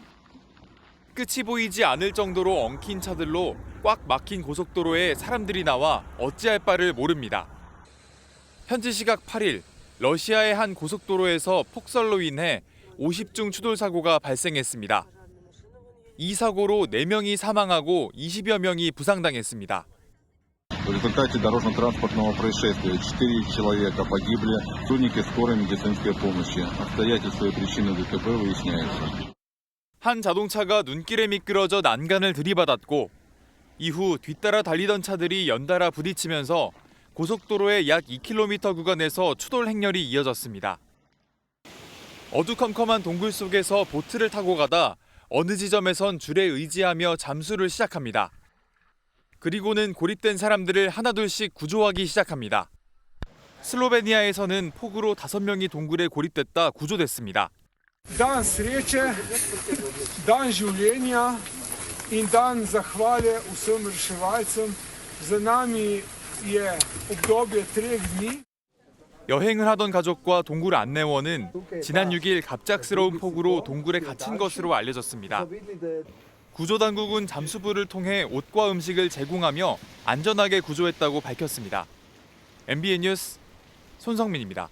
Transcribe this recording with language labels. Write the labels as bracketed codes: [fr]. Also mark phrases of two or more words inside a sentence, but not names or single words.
[ko] 끝이 보이지 않을 정도로 엉킨 차들로 꽉 막힌 고속도로에 사람들이 나와 어찌할 바를 모릅니다. 현지 시각 8일, 러시아의 한 고속도로에서 폭설로 인해 50중 추돌 사고가 발생했습니다. 이 사고로 4명이 사망하고 20여 명이 부상당했습니다. [ru] В результате дорожно-транспортного происшествия 4 человека погибли, сотрудники скорой медицинской помощи. Обстоятельства и причины ДТП выясняются. [ko] 한 자동차가 눈길에 미끄러져 난간을 들이받았고 이후 뒤따라 달리던 차들이 연달아 부딪히면서 고속도로의 약 2km 구간에서 추돌 행렬이 이어졌습니다. 어두컴컴한 동굴 속에서 보트를 타고 가다 어느 지점에선 줄에 의지하며 잠수를 시작합니다. 그리고는 고립된 사람들을 하나둘씩 구조하기 시작합니다. 슬로베니아에서는 폭우로 5명이 동굴에 고립됐다 구조됐습니다. [sl] Dan sreće, dan življenja in dan zahvale vsem reševalcem. Za nami je obdobje 3 dni. [ko] 여행을 하던 가족과 동굴 안내원은 지난 6일 갑작스러운 폭우로 동굴에 갇힌 것으로 알려졌습니다. 구조당국은 잠수부를 통해 옷과 음식을 제공하며 안전하게 구조했다고 밝혔습니다. MBN 뉴스 손성민입니다.